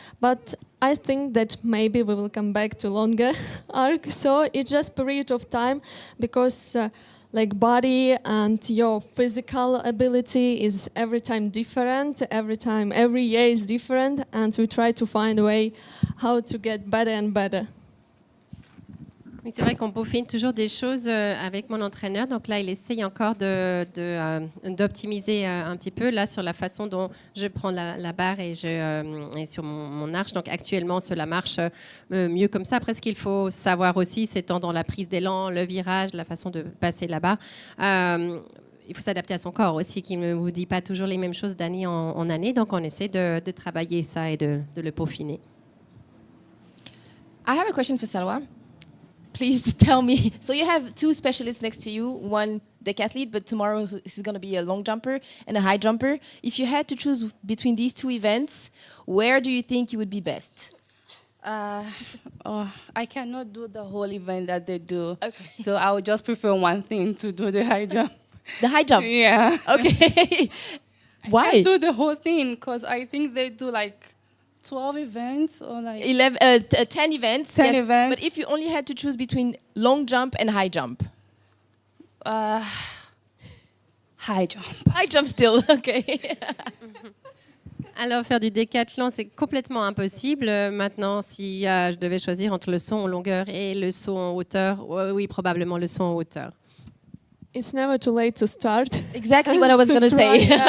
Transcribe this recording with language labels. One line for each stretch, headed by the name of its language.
English: But I think that maybe we will come back to longer arc. So it's just period of time because like body and your physical ability is every time different, every year is different, and we try to find a way how to get better and better.
French: Oui, c'est vrai qu'on peaufine toujours des choses avec mon entraîneur. Donc là, il essaye encore d'optimiser un petit peu là sur la façon dont je prends la barre et sur mon arche. Donc actuellement, cela marche mieux comme ça. Après, ce qu'il faut savoir aussi, c'est tant dans la prise d'élan, le virage, la façon de passer la barre. Il faut s'adapter à son corps aussi, qui ne vous dit pas toujours les mêmes choses d'année en année. Donc on essaie de travailler ça et de le peaufiner.
English: I have a question for Salwa. Please tell me. So you have two specialists next to you, one decathlete, but tomorrow this is going to be a long jumper and a high jumper. If you had to choose between these two events, where do you think you would be best? I cannot do the whole event that they do. Okay. So I would just prefer one thing, to do the high jump. The high jump? Yeah. Okay. Why? I can't do the whole thing because I think they do like 12 events or like 10 events. 10 events. But if you only had to choose between long jump and high jump? High jump. High jump still, okay.
French: Alors, faire du décathlon, c'est complètement impossible. Maintenant, si je devais choisir entre le saut en longueur et le saut en hauteur, oui, probablement le saut en hauteur.
English: It's never too late to start. Exactly what I was going to say.